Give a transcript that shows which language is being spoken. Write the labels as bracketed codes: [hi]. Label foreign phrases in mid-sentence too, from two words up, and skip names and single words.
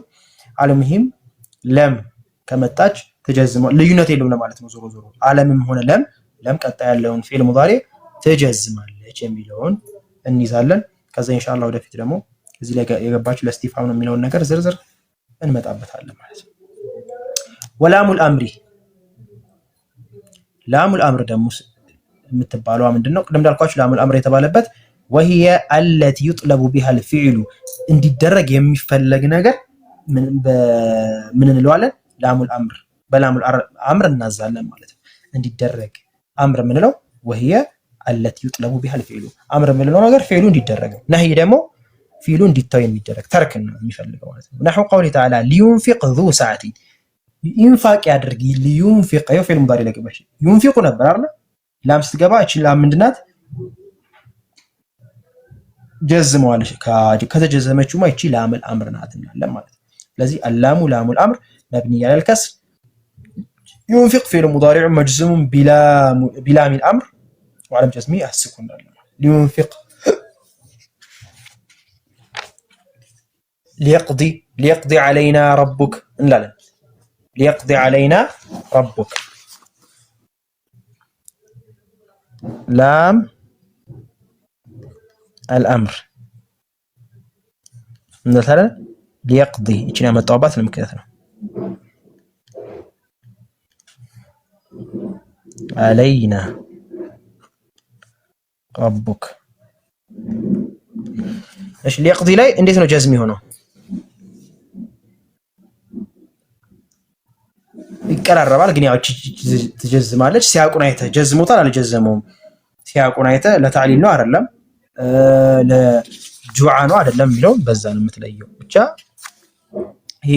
[am] አልሙሂም ለም ከመጣች ትጀዝማለች፣ ልዩነት የለውም ለማለት ነው። ዞሮ ዞሮ አለምም ሆነ ለም ቀጣይ ያለውን [ar] فعل مضارع [am] ትጀዝማለች የሚለውን እንይዛለን። ከዛ ኢንሻአላህ ወደፊት ደግሞ እዚህ ላይ የገባችሁ ለእስቲፍሃም ነው የሚለውን ነገር ዝርዝር እንመጣበታለን ማለት ነው። [ar] ولام الأمر لام الأمر [am] ደግሞ የምትባለዋ ምንድነው? ቅድም እንዳልኳችሁ [ar] لام الأمر [am] የተባለበት [ar] وهي التي يطلب بها الفعل [am] እንዲደረግ የሚፈለግ ነገር ምን እንለዋለን? [ar] لام الأمر بلام الأمر [am] እናዛለን ማለት ነው። እንዲደረግ አምር የምንለው [ar] وهي التي يطلب بها الفعل [am] አምር የምንለው ነገር ፊዕሉ እንዲደረግ፣ ነህይ ደግሞ ፊዕሉ እንዲተው የሚደረግ ተርክን ነው የሚፈልገው ማለት ነው። [ar] نحو قوله تعالى لينفق ذو ساعة [am] ኢንፋቅ ያድርግ ሊዩንፊቅ ይኸው [ar] فعل مضارع [am] ለገባሽ ዩንፊቁ ነበር አይደል? ላም ስትገባ እቺ ላም ምንድናት? ጀዝመዋለሽ። ከተጀዘመችውማ እቺ [ar] لام الأمر [am] ናት እንላለን ማለት ነው። ስለዚህ [ar] اللام لام الأمر مبني على الكسر ينفق فعل مضارع مجزوم بلام الامر وعلامة جزمه السكون لينفق ليقضي علينا ربك እንላለን። ليقضي علينا ربك لام الأمر مثلا ليقضي [am] እቺን ያመጣውባት ለምክንያት ነው። [ar] علينا ربك [am] እሺ ليقضي ላይ እንዴት ነው ጀዝም የሆነው? ይቀራረባል ግን ያው ትጀዝማለች። ሲያቁን አይተህ ጀዝሞታል አልጀዘመውም? ሲያቁን አይተህ ለታዕሊል ነው አይደለም ለጁዓ ነው አይደለም የሚለው በዛ ነው የምትለየው። ብቻ ይሄን